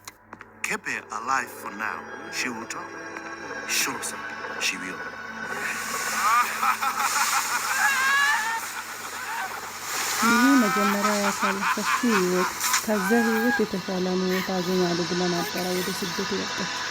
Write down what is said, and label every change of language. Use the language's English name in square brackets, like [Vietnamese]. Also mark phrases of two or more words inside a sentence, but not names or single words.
[English] Keep her alive for now. She will talk. Sure, sir. She will. [Amharic] ይህ መጀመሪያ ያሳለፈችው ህይወት ከዛ ህይወት የተሻለ ህይወት አገኛለሁ ብላ ነበረ ወደ ስደት የወጣች።